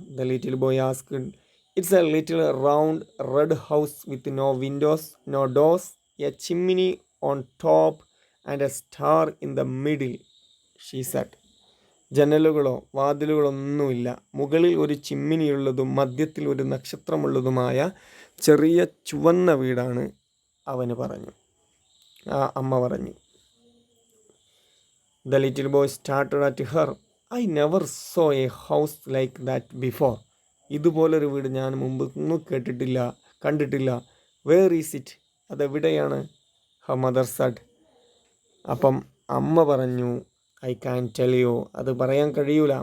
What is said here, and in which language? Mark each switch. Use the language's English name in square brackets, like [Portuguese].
[English] The little boy asked. It's a little round red house with no windows, no doors, a chimney on top and a star in the middle, she said. [Malayalam] ജനലുകളോ വാതിലുകളൊന്നുമില്ല, മുകളിൽ ഒരു ചിമ്മിനിയുള്ളതും മധ്യത്തിൽ ഒരു നക്ഷത്രമുള്ളതുമായ ചെറിയ ചുവന്ന വീടാണ് അവന് പറഞ്ഞു. അമ്മ പറഞ്ഞു. [English] The little boy started at her. I never saw a house like that before. [Malayalam] ഇതുപോലൊരു വീട് ഞാൻ മുമ്പ് ഒന്നും കണ്ടിട്ടില്ല. [English] Where is it? [Malayalam] അതെവിടെയാണ്? [English] her mother said. [Malayalam] അപ്പം അമ്മ പറഞ്ഞു, [English] I can tell you, [Malayalam] അത് പറയാൻ കഴിയൂല.